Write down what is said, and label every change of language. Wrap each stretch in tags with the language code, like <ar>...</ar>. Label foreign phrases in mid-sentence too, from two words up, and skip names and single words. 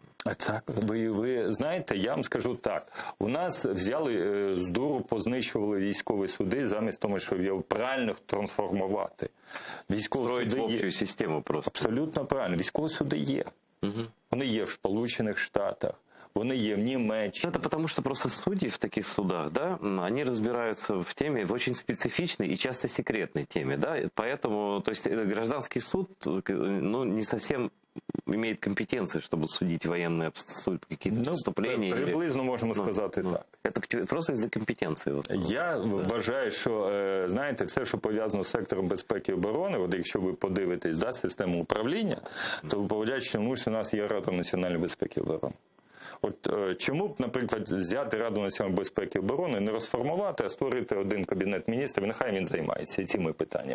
<uk>Так, ви знаєте, я вам скажу так. У нас взяли з дуру, познищували військові суди, замість того, щоб його правильно трансформувати.</uk> <ru>Строїть общу систему просто.</ru> <uk>Абсолютно правильно. Військові суди є. Угу. Вони є в Сполучених Штатах. Вони є в Німеччині.</uk> <ru>Это потому, что просто судьи в таких судах, да, они разбираются в теме, в очень специфичной и часто секретной теме, да, поэтому, то есть гражданский суд, ну, не совсем имеет компетенции, чтобы судить военные какие-то преступления.</ru> <uk>Приблизно можемо сказати так.</uk> <ru>Это просто из-за компетенции.</ru> <uk>Я вважаю, що, знаєте, все, що пов'язано з сектором безпеки і оборони, от якщо ви подивитесь, да, систему управління, то ви побачите, що у нас є Рада національної безпеки і оборони. От чому б, наприклад, взяти Раду національної безпеки і оборони, не розформувати, а створити один кабінет міністрів, нехай він займається цими питаннями.</uk>